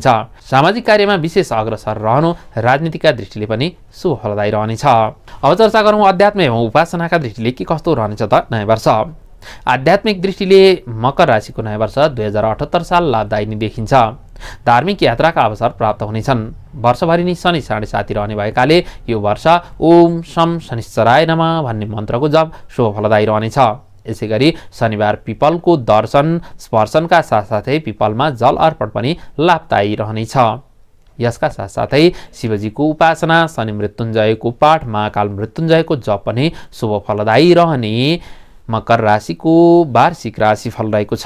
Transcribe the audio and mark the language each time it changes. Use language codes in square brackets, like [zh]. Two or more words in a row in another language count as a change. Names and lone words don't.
[ne] सामाजिक कार्यमा विशेष अग्रसर रहनु राजनीतिका दृष्टिले पनि शुभ फलदायी रहनेछ। अब चर्चा गरौँ अध्यात्म एवं उपासनाका दृष्टिले के कस्तो रहनेछ त नयाँ वर्ष। आध्यात्मिक दृष्टिले मकर राशिको नयाँ वर्ष 2078 साल लाभदायी नै देखिन्छ। धार्मिक यात्राका अवसर प्राप्त हुनेछन्। वर्षभरि नै शनि साढे साथी रहने भएकाले यो वर्ष [sa] ओम शम शनिश्चराय नमः [ne] भन्ने मन्त्रको जप शुभ फलदायी रहनेछ। यसैगरी शनिबार पिपलको दर्शन स्पर्शनका साथसाथै पिपलमा जल अर्पण पनि लाभदायी रहनेछ। यसका साथसाथै शिवजीको उपासना शनि मृत्युञ्जयको पाठ महाकाल मृत्युञ्जयको जप पनि शुभ फलदायी रहने मकर राशिको वार्षिक राशिफल रहेको छ।